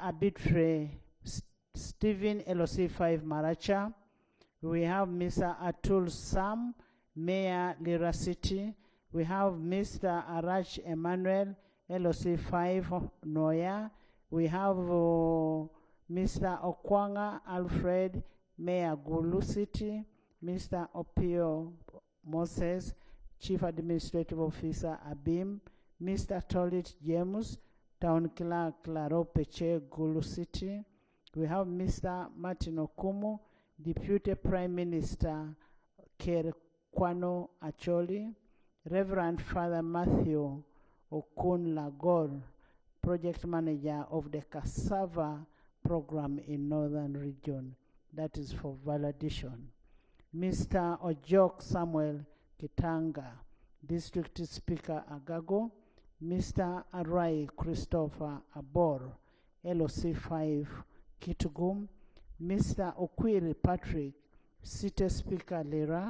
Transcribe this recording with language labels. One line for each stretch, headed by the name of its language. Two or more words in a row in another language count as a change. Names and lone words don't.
English: Abitre Stephen LOC5 Maracha. We have Mr. Atul Sam, Mayor Lira City. We have Mr. Arach Emmanuel, LOC5 Noya. We have Mr. Okwanga Alfred, Mayor Gulu City. Mr. Opio Moses, Chief Administrative Officer Abim. Mr. Tolit James, Town Clerk Claro Peche, Gulu City. We have Mr. Martin Okumu, Deputy Prime Minister Ker Kwano Acholi. Reverend Father Matthew Okun Lagor, Project Manager of the Cassava Program in Northern Region. That is for validation. Mr. Ojok Samuel Kitanga, District Speaker Agago. Mr. Arai Christopher Abor, LOC5 Kitugum. Mr. Okwiri Patrick, City Speaker Lira.